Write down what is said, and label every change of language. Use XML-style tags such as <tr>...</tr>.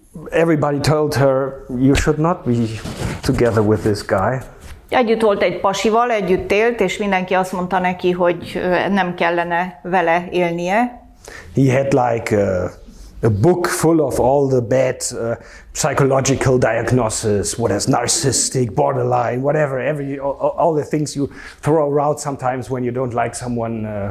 <en>Everybody told her, you should not be together with this guy.</en> <hu>Együtt volt egy pasival, együtt élt, és mindenki azt mondta neki, hogy nem kellene vele élnie.</hu> <en>He had like a book full of all the bad psychological diagnoses, what is narcissistic, borderline, whatever, all the things you throw around sometimes when you don't like someone.</en>